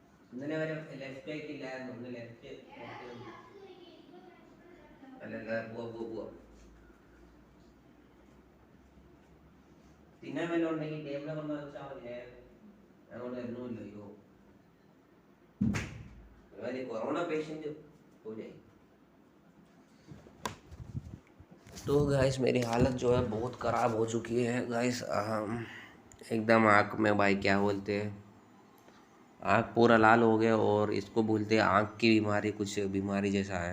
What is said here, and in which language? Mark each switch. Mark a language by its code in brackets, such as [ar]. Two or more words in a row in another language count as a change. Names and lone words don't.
[ml] ഇന്നലെ വരെ ലെഫ്റ്റ് ആയിട്ട് ഇല്ലായിരുന്നു, ഒന്ന് ലെഫ്റ്റ് അല്ലല്ല പോവാ തിന്നാൻ വല്ലതും ഉണ്ടെങ്കിൽ ടേബിളെ കൊണ്ട് വെച്ചാൽ മതി. അങ്ങോട്ട് വരുന്നുമില്ല. [hi] अरे कोरोना पेशेंट हो जाए। तो गाइस मेरी हालत जो है बहुत ख़राब हो चुकी है गाइस। एकदम आँख में भाई क्या बोलते हैं, आँख पूरा लाल हो गया और इसको बोलते हैं आँख की बीमारी, कुछ बीमारी जैसा है।